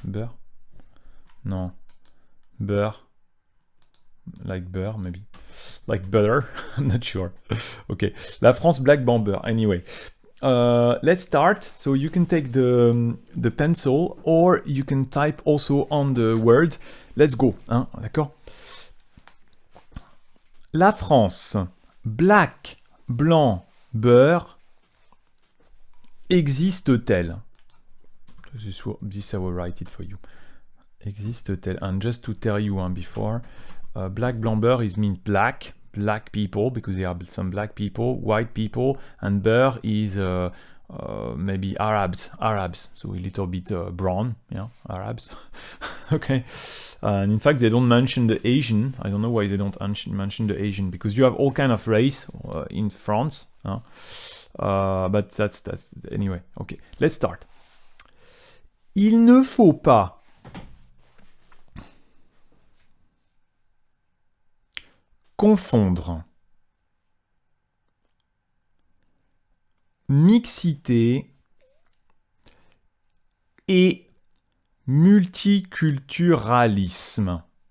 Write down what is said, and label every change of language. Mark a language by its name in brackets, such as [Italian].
[French] Beurre. Non. Beurre. [English] Like beurre, maybe. Like butter. I'm not sure. Okay. [French] La France black blanc beurre. [English] Anyway. Let's start. So you can take the pencil or you can type also on the word. Let's go. [French] Hein, d'accord? La France black blanc beurre existe-t-elle? [English] This I will write it for you. [French] Existe-t-elle? [English] And just to tell you before, black blanc beurre means black people, because there are some black people, white people, and beurre is maybe Arabs, so a little bit brown, yeah, Arabs. Okay. And in fact, they don't mention the Asian. I don't know why they don't mention the Asian, because you have all kind of race in France. But that's anyway. Okay, let's start. [French] Il ne faut pas confondre mixité et multiculturalisme.